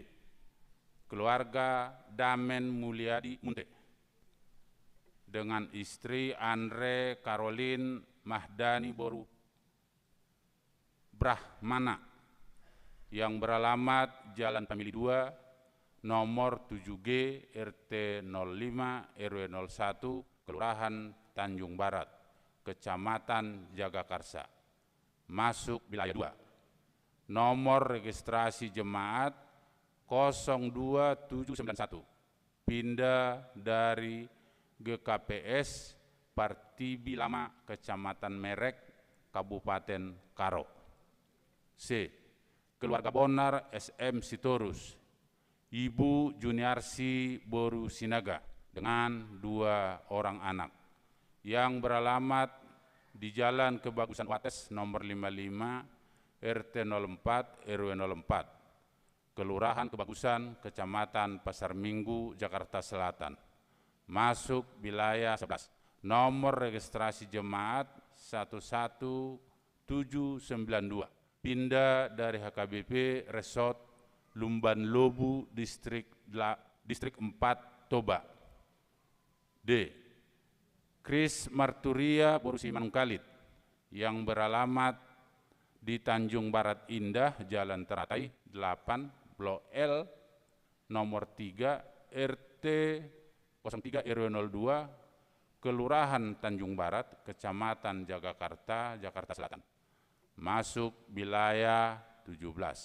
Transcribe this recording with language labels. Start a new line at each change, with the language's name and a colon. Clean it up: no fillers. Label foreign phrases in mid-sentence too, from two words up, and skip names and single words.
Indonesian: Keluarga Damen Mulyadi Munte dengan istri Andre Caroline Mahdani Boru Brahmana yang beralamat Jalan Famili 2 nomor 7G RT 05 RW 01 Kelurahan Tanjung Barat Kecamatan Jagakarsa masuk wilayah 2. Nomor registrasi jemaat 02791 pindah dari GKPS Partibi Lama Kecamatan Merek Kabupaten Karo. C. Keluarga Bonar SM Sitorus, Ibu Juniarsi Boru Sinaga dengan 2 orang anak yang beralamat di Jalan Kebagusan Wates nomor 55 RT 04 RW 04 Kelurahan Kebagusan Kecamatan Pasar Minggu Jakarta Selatan, masuk wilayah 11. Nomor registrasi jemaat 11792 pindah dari HKBP Resort Lumban Lobu Distrik 4 Toba. D. Kris Marturia Borusi Manungkalit yang beralamat di Tanjung Barat Indah, Jalan Teratai 8, Blok L, nomor 3, RT 03 RW 02, Kelurahan Tanjung Barat, Kecamatan Jagakarsa, Jakarta Selatan, masuk wilayah 17.